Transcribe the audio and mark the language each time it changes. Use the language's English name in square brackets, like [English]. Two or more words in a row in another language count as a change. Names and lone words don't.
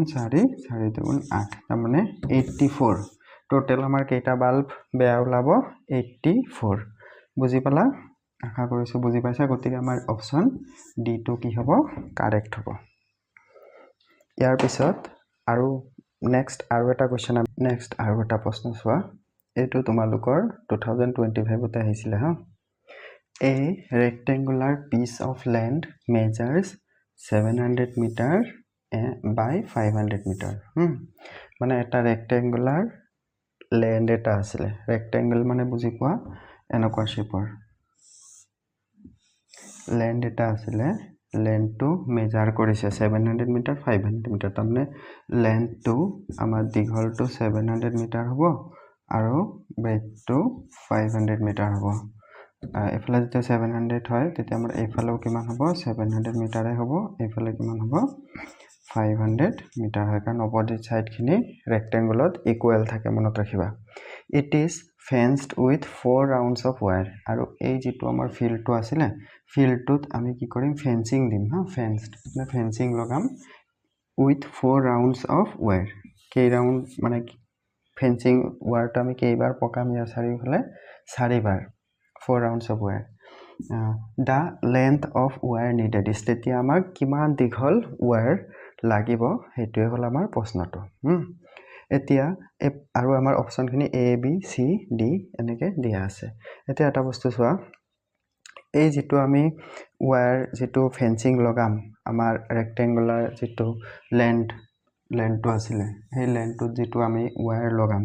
[Assamese] 4 4 দুগুণ 8 তাৰ মানে 84 টোটাল আমাৰ কেইটা বাল্ব বেয়া ওলাব 84 বুজি পালা আশা কৰিছো বুজি পাইছা গতিকে আমাৰ অপচন ডি টো কি হ'ব কারেক্ট হ'ব ইয়াৰ পিছত আৰু নেক্সট আৰু এটা কোৱেশ্চন নেক্সট আৰু এটা প্ৰশ্ন চোৱা এটো তোমালোকৰ 2025 তে আহিছিলে [English] A rectangular piece of land measures 700 meter by 500 meter [Assamese] মানে এটা [English] rectangular land [Assamese] এটা আছিলে rectangle মানে বুজি পোৱা এনেকুৱা শেপৰ land এটা আছিলে [English] land to measure [Assamese] কৰিছে [English] 700 meter 500 meter [Assamese] তাৰমানে land to আমাৰ দীঘল to 700 meter হ'ব আৰু breadth to 500 meter হ'ব এফালে যেতিয়া 700 হয় তেতিয়া আমাৰ এফালেও কিমান হ'ব 700 মিটাৰে হ'ব এফালে কিমান হ'ব 500 মিটাৰ হয় কাৰণ [English] opposite side [Assamese] খিনি ৰেক্টেংগুলত ইকুৱেল থাকে মনত ৰাখিবা ইট [English] is fenced with 4 rounds of wire [Assamese] আৰু এই যেটো আমাৰ ফিল্ডটো আছিল ফিল্ডটোত আমি কি কৰিম ফেন্সিং দিম fenced মানে ফেন্সিং লগাম [English] with 4 rounds of wire [Assamese] কেই ৰাউন্ড মানে ফেন্সিং ৱায়াৰটো আমি কেইবাৰ পকাম ইয়াৰ চাৰিওফালে 4 বাৰ [English] 4 rounds of wire the length of wire needed is [Assamese] তেতিয়া আমাক কিমান দীঘল wire লাগিব হেতুৱে হল আমাৰ প্ৰশ্নটো এতিয়া আৰু আমাৰ অপশ্যনখিনি A B C D এনেকৈ দিয়া আছে এতিয়া এটা বস্তু চোৱা এই যিটো আমি ৱায়াৰ যিটো ফেন্সিং লগাম আমাৰ ৰেক্টেংগুলাৰ যিটো লেন্থটো আছিলে সেই লেন্থটোত যিটো আমি ৱায়াৰ লগাম